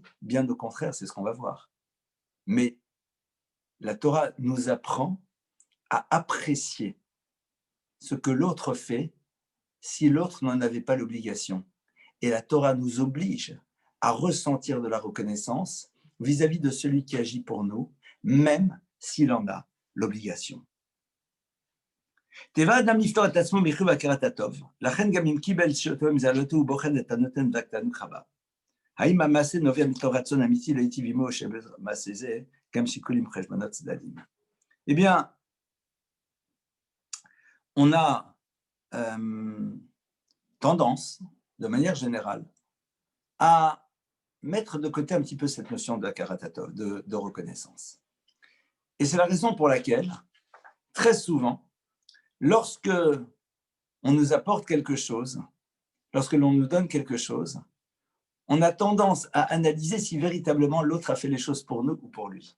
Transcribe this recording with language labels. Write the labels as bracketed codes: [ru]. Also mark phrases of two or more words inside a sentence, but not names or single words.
[fr] Bien au contraire, c'est ce qu'on va voir. Mais la Torah nous apprend à apprécier ce que l'autre fait si l'autre n'en avait pas l'obligation. Et la Torah nous oblige à ressentir de la reconnaissance vis-à-vis de celui qui agit pour nous, même s'il en a l'obligation. [he] טבע אדם לפתור את עצמו מחיוב הכרת הטוב, לכן גם אם קיבל שאותו מזלתו הוא בוחן את הנותן וקטנות חבה. האם המעשה נובע מתוך רצון אמיתי להיטיב עמו או שבמעשה זה גם שיקולים חשבונות צדדים? [fr] Eh bien, on a tendance, de manière générale, à mettre de côté un petit peu cette notion de karatatov, de reconnaissance. Et c'est la raison pour laquelle, très souvent, lorsque on nous apporte quelque chose, lorsque l'on nous donne quelque chose, on a tendance à analyser si véritablement l'autre a fait les choses pour nous ou pour lui.